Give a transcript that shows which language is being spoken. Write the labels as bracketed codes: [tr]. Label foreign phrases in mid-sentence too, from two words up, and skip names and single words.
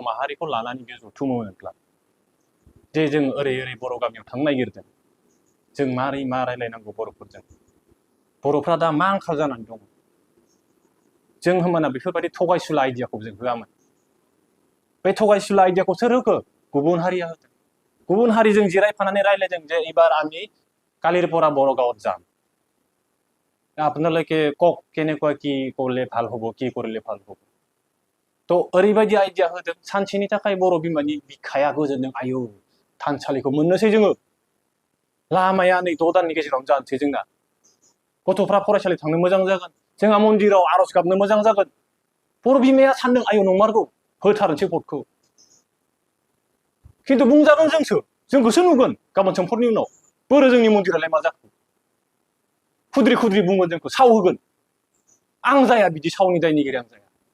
[brx] माहारिखौ लानानै बे जथुमोमोनब्ला जे जों ओरै बर' गामियाव थांनो नागिरदों जों मारै मा रायलायनांगौ बर'फोरजों बर'फ्रा दा मा आंखाल जानानै दङ जों होमबाना बेफोरबायदि थगायसुला आइडियाखौ जों होआमोन बे थगायसुला आइडियाखौ सोर होखो गुबुन हारिया होदों गुबुन हारिजों जिरायफानानै रायलायदों जे एबार आंनि [as] কালিরপৰা বৰ গাঁৱত যাম আপোনালোকে কওক কেনেকুৱা কি কৰিলে ভাল হ'ব কি কৰিলে ভাল হ'ব তো [brx] ओरैबायदि आइडिया होदों सानसेनि थाखाय बर' बिमानि बिखाया गोजोनदों आयौ थानसालिखौ मोननोसै जोङो लामाया नै 6 दाननि गेजेरावनो जानोसै जोंना गथ'फ्रा फरायसालि थांनो मोजां जागोन जोंहा मन्दिराव आरज गाबनो मोजां जागोन बर' बिमाया सानदों आयौ नंमारगौ होथारनोसै भटखौ खिन्थु बुंजागोन जोंखौसो नुगोन गाबोन समफोरनि उनाव बोरो जोंनि मन्दिरालाय मा जाखो खुद्रि खुद्रि बुंगोन जोंखौ साव होगोन आं जाया बिदि सावनि दायनिगिरि आं जाया